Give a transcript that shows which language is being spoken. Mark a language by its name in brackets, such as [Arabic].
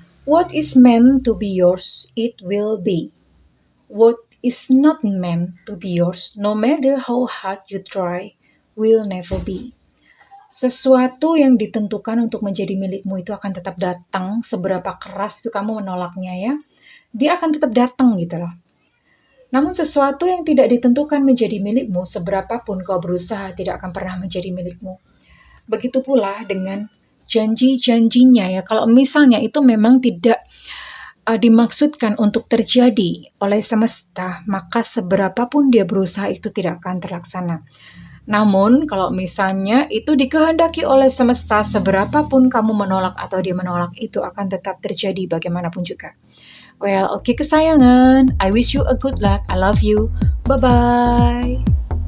[English] What is meant to be yours, it will be. What is not meant to be yours, no matter how hard you try, will never be. [Indonesian] Sesuatu yang ditentukan untuk menjadi milikmu itu akan tetap datang, seberapa keras itu kamu menolaknya ya, dia akan tetap datang gitu loh. Namun sesuatu yang tidak ditentukan menjadi milikmu, seberapapun kau berusaha, tidak akan pernah menjadi milikmu. Begitu pula dengan janji-janjinya ya, kalau misalnya itu memang tidak dimaksudkan untuk terjadi oleh semesta, maka seberapapun dia berusaha itu tidak akan terlaksana. Namun, kalau misalnya itu dikehendaki oleh semesta, seberapapun kamu menolak atau dia menolak, itu akan tetap terjadi bagaimanapun juga. [English] Well, [Indonesian] oke kesayangan. [English] I wish you a good luck. I love you. Bye-bye.